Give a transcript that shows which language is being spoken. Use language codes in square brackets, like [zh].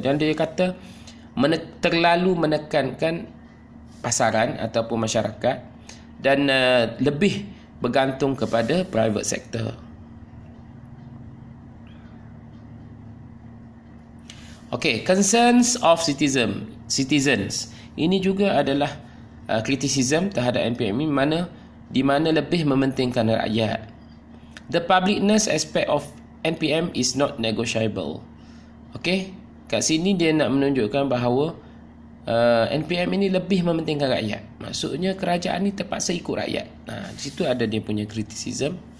[ms] Dan dia kata terlalu menekankan pasaran ataupun masyarakat dan lebih bergantung kepada private sector. [en] Okay, concerns of citizens. [ms] Ini juga adalah criticism terhadap NPM ini di mana lebih mementingkan rakyat. [en] The publicness aspect of NPM is not negotiable. [ms] Okay, kat sini dia nak menunjukkan bahawa NPM ini lebih mementingkan rakyat. Maksudnya kerajaan ni terpaksa ikut rakyat. Di situ ada dia punya criticism.